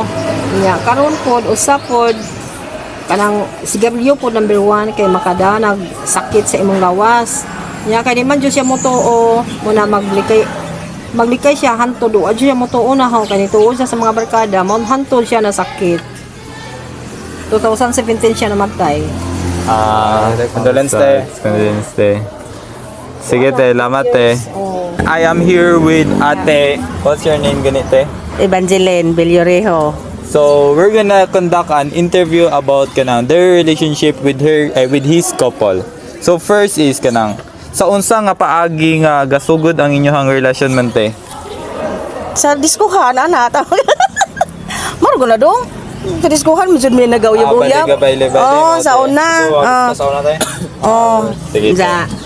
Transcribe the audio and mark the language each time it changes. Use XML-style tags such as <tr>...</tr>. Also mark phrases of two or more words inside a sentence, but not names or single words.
<ceb>Nya karon pod usap pod kanang sigarilyo pod number 1 kay makadanag sakit sa imong lawas. Nya kay di man jud siya motuo, muna maglikay siya hantod o adyo siya motuo na ho kay tuo siya sa mga barkada, mo hantod siya na sakit. 2017 siya namatay. Condolence te. Condolence te. Sige te, lamat te. Oh.</ceb> <en>I am here with ate. What's your name ganite?</en> <ceb>Evangeline Bellorejo.</ceb> <en>So, we're gonna conduct an interview about kanang their relationship with with his couple.</en> <ceb>So,</ceb> <en>first is</en> <ceb>kanang sa unsa nga paagi nga gasugod ang inyong relasyon man te? Sa diskuhan, ana. Maro na dong. Sa diskuhan, medyo may nagaw-uyab-uyab. Oo, sa una. Sauna tayo. Oo. Sige. Sa</ceb>